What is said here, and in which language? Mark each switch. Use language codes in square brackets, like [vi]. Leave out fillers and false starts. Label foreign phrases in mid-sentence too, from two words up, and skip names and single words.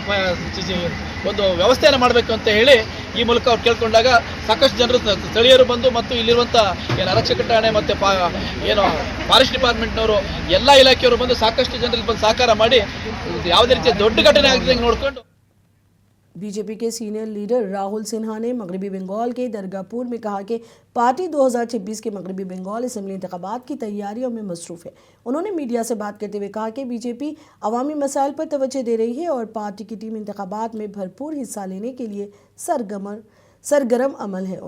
[kn] ಒಂದು ವ್ಯವಸ್ಥೆಯನ್ನು ಮಾಡಬೇಕು ಅಂತ ಹೇಳಿ ಈ ಮೂಲಕ ಅವ್ರು ಕೇಳ್ಕೊಂಡಾಗ ಸಾಕಷ್ಟು ಜನರು ಸ್ಥಳೀಯರು ಬಂದು ಮತ್ತು ಇಲ್ಲಿರುವಂಥ ಏನು ಆರಕ್ಷಕ ಠಾಣೆ ಮತ್ತು ಏನು ಫಾರೆಸ್ಟ್ ಡಿಪಾರ್ಟ್ಮೆಂಟ್ನವರು ಎಲ್ಲ ಇಲಾಖೆಯವರು ಬಂದು ಸಾಕಷ್ಟು ಜನರಿಗೆ ಬಂದು ಸಹಕಾರ ಮಾಡಿ ಯಾವುದೇ ರೀತಿಯ ದೊಡ್ಡ ಘಟನೆ ಆಗದಂಗೆ ನೋಡಿಕೊಂಡು [ur] بی جے پی کے [en] senior leader [ur] راہل سنہا نے مغربی بنگال کے درگاپور میں کہا کہ پارٹی 2026 کے مغربی بنگال اسمبلی انتخابات کی تیاریوں میں مصروف ہے. انہوں نے میڈیا سے بات کرتے ہوئے کہا کہ بی جے پی عوامی مسائل پر توجہ دے رہی ہے اور پارٹی کی ٹیم انتخابات میں بھرپور حصہ لینے کے لیے سرگرم عمل ہے.